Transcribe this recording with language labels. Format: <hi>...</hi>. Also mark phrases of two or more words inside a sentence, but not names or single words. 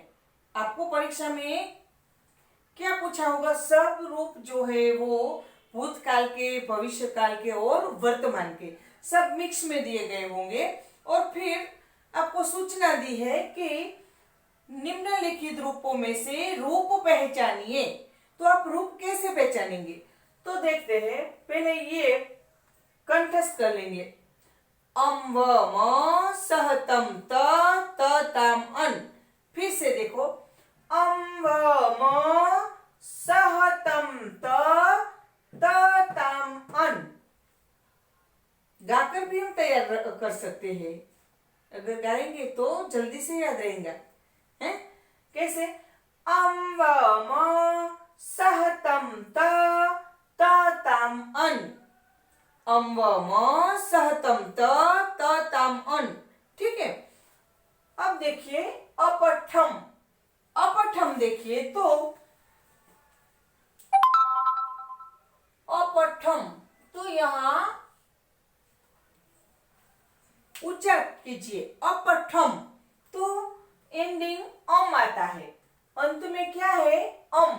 <hi>आपको परीक्षा में क्या पूछा होगा, सब रूप जो है वो भूतकाल के, भविष्य काल के और वर्तमान के सब मिक्स में दिए गए होंगे। और फिर आपको सूचना दी है कि निम्नलिखित रूपों में से रूप पहचानिए। तो आप रूप कैसे पहचानेंगे, तो देखते हैं। पहले ये कंठस्थ कर लेंगे।</hi> <sa>अम व म सह तम त ताम अन।</sa> <hi>फिर से देखो,</hi> <sa>अम व म सह तम त ताम अन।</sa> <hi>गाकर भी हम तैयार कर सकते हैं, अगर गाएंगे तो जल्दी से याद रहेगा। है कैसे,</hi> <sa>अम व म सह तम त ताम अन। अम व म सह तम त ताम अन।</sa> <hi>ठीक है, अब देखिए अपठम। अपठम देखिए तो अपठम, तो यहां उच्चार कीजिए अपठम, तो एंडिंग अम आता है, अंत में क्या है, अम।</hi>